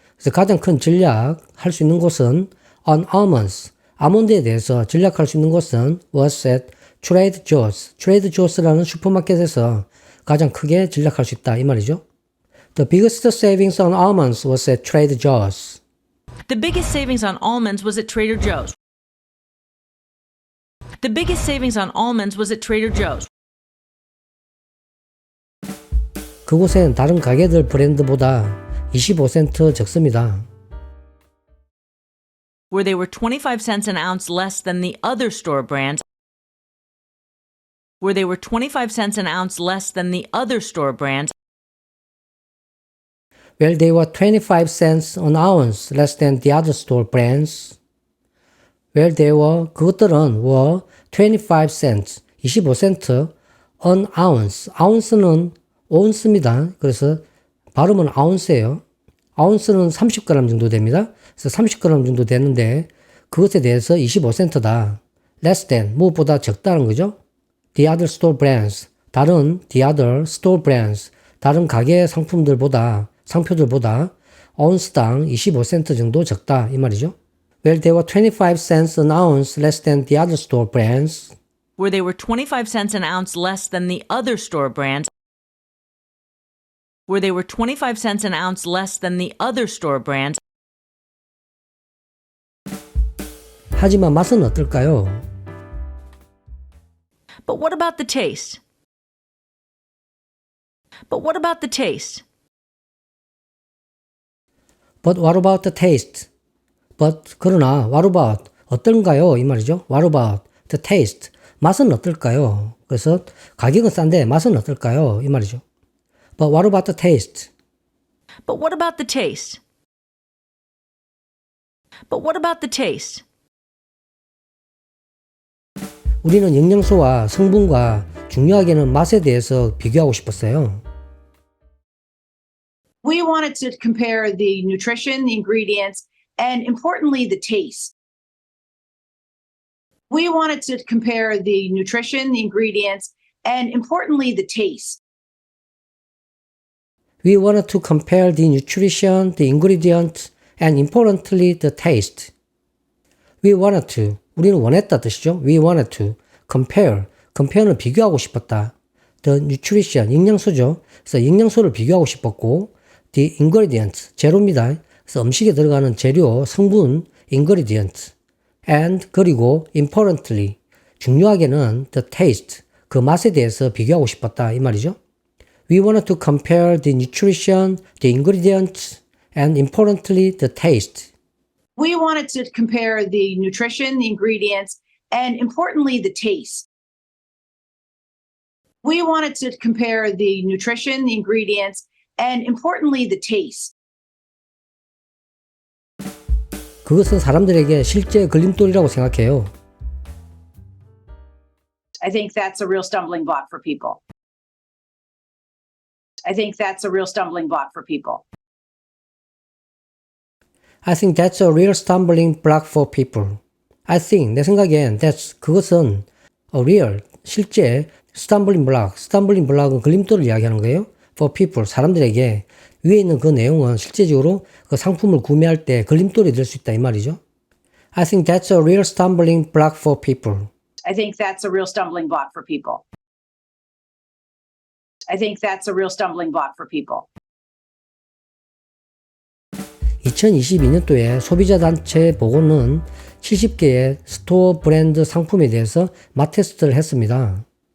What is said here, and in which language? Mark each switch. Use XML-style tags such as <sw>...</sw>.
<ko>그래서 가장 큰 전략 할 수 있는 곳은</ko> <en>on almonds,</en> <ko>아몬드에 대해서 전략할 수 있는 곳은</ko> <en>was at Trader Joe's.</en> <ko>Trader Joe's라는 슈퍼마켓에서 가장 크게 전략할 수 있다 이 말이죠.</ko> <en>The biggest savings on almonds was at Trader Joe's. The biggest savings on almonds was at Trader Joe's. The biggest savings on almonds was at Trader Joe's.</en> <ko>그곳엔 다른 가게들 브랜드보다 25센트 적습니다.</ko> <en>Where they were 25 cents an ounce less than the other store brands. Where they were 25 cents an ounce less than the other store brands. Well, they were 25 cents an ounce less than the other store brands. Well, they were,</en> <ko>그것들은</ko> <en>were 25 cents,</en> <ko>25센트</ko> <en>an ounce.</en> <ko>ounce는 온스입니다. 그래서 발음은 ounce예요. ounce는 30g 정도 됩니다. 그래서 30g 정도 되는데 그것에 대해서 25센트다.</ko> <en>less than,</en> <ko>무엇보다 적다는 거죠.</ko> <en>The other store brands,</en> <ko>다른</ko> <en>the other store brands,</en> <ko>다른 가게 상품들보다, 상표들보다 ounce당 25센트 정도 적다 이 말이죠.</ko> <en>Well, they were 25 cents an ounce less than the other store brands. Where they were 25 cents an ounce less than the other store brands. Where they were 25 cents an ounce less than the other store brands.</en> <ko>하지만 맛은 어떨까요?</ko> <en>But what about the taste? But what about the taste? But what about the taste? But</en> <ko>그러나</ko> <en>what about</en> <ko>어떤가요? 이 말이죠.</ko> <en>What about the taste?</en> <ko>맛은 어떨까요? 그래서 가격은 싼데 맛은 어떨까요? 이 말이죠.</ko> <en>But what about the taste? But what about the taste? But what about the taste?</en> <ko>우리는 영양소와 성분과 중요하게는 맛에 대해서 비교하고 싶었어요.</ko> <en>We wanted to compare the nutrition, the ingredients, and importantly, the taste. We wanted to compare the nutrition, the ingredients, and importantly, the taste. We wanted to compare the nutrition, the ingredients, and importantly, the taste. We wanted to,</en> <ko>우리는 원했다 뜻이죠.</ko> <en>We wanted to compare,</en> <ko>compare는 비교하고 싶었다.</ko> <en>The nutrition,</en> <ko>영양소죠. 그래서 영양소를 비교하고 싶었고,</ko> <en>the ingredients,</en> <ko>재료입니다. 그래서 음식에 들어가는 재료, 성분, ingredient, and 그리고 importantly, 중요하게는</ko> <en>the taste,</en> <ko>그 맛에 대해서 비교하고 싶었다 이 말이죠.</ko> <en>We wanted to compare the nutrition, the ingredients, and importantly, the taste. We wanted to compare the nutrition, the ingredients, and importantly, the taste. We wanted to compare the nutrition, the ingredients, and importantly, the taste.</en> <ko>그것은 사람들에게 실제 걸림돌이라고 생각해요.</ko> <en>I think that's a real stumbling block for people. I think that's a real stumbling block for people. I think that's a real stumbling block for people. I think,</en> <ko>내 생각엔 그것은</ko> <en>a real,</en> <ko>실제 stumbling block은 걸림돌을 이야기하는 거예요.</ko> <en>for people,</en> <ko>사람들에게 위에 있는 그 내용은 실제적으로 그 상품을 구매할 때 걸림돌이 될 수 있다 이 말이죠.</ko> <en>I think that's a real stumbling block for people. I think that's a real stumbling block for people. I think that's a real stumbling block for people.</en> <ko>2022년도에 소비자단체 보고는 70개의 스토어 브랜드 상품에 대해서 맛 테스트를 했습니다.</ko>